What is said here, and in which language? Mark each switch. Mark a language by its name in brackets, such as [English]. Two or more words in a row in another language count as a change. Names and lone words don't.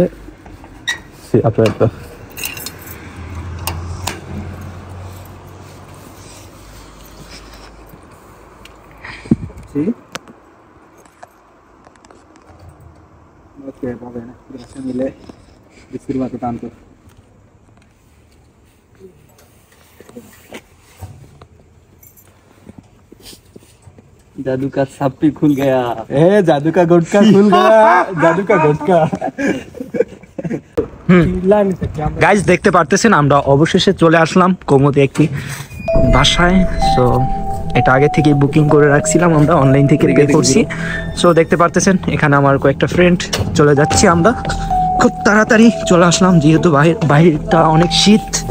[Italian] Sì, aperto. Sì? Ok, va bene, grazie mille. Disturbato tanto. [Hindi] जादू का सप्पी खुल गया। जादू का गुटका खुल गया। जादू का गुटका। [Bangla] গাইজ, দেখতে পারতেছেন আমরা অবশেষে চলে আসলাম কোমোতে একটি বাসায়। সো এটা আগে থেকে বুকিং করে রাখছিলাম, আমরা অনলাইন থেকে পে করছি। সো দেখতে পারতেছেন এখানে আমার কয়েকটা ফ্রেন্ড, চলে যাচ্ছি আমরা খুব তাড়াতাড়ি চলে আসলাম, যেহেতু বাহিরটা অনেক শীত।